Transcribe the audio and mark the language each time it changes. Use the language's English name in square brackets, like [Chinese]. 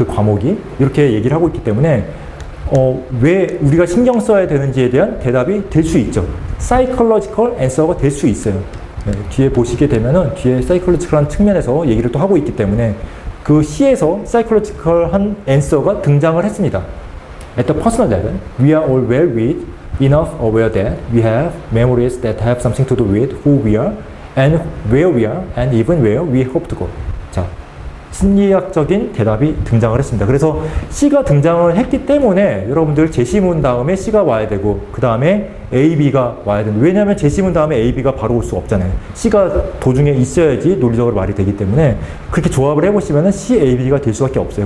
[Korean] 그 과목이 이렇게 얘기를 하고 있기 때문에 왜 우리가 신경 써야 되는지에 대한 대답이 될 수 있죠. Psychological answer가 될 수 있어요. 네, 뒤에 보시게 되면은 뒤에 psychological한 측면에서 얘기를 또 하고 있기 때문에 그 시에서 psychological한 answer가 등장을 했습니다. [English] At the personal level, we are all well with enough aware that we have memories that have something to do with who we are and where we are and even where we hope to go. [Korean] 자, 심리학적인 대답이 등장을 했습니다. 그래서 C가 등장을 했기 때문에 여러분들 제시문 다음에 C가 와야 되고 그 다음에 A, B가 와야 된다. 왜냐하면 제시문 다음에 A, B가 바로 올 수가 없잖아요. C가 도중에 있어야지 논리적으로 말이 되기 때문에 그렇게 조합을 해보시면 C, A, B가 될 수밖에 없어요.